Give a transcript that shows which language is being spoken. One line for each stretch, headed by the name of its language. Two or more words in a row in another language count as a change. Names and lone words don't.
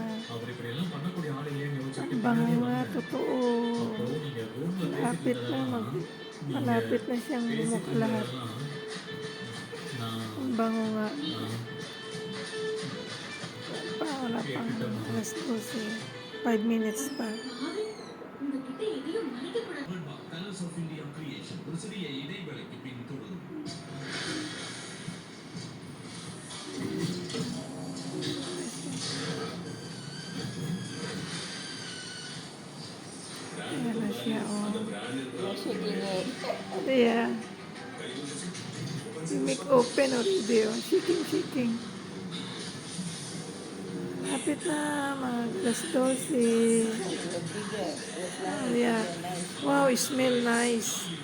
Filipino: Ang bango nga, totoo. Malapit na siyang bumuka lahat. Ang bango nga. Wala pang alas 12. 5 minutes pa.
Tamil: கலர்ஸ் ஆஃப் இந்தியா கிரியேஷன் ஒரு சிறிய இடைவேளைக்கு பின் தொடரும்.
Filipino: Ayan na siya, oh.
English: Yeah. You make open already, oh. Shaking.
Filipino: Lapit na, mga alas 12.
English: Yeah. Wow, it smell nice.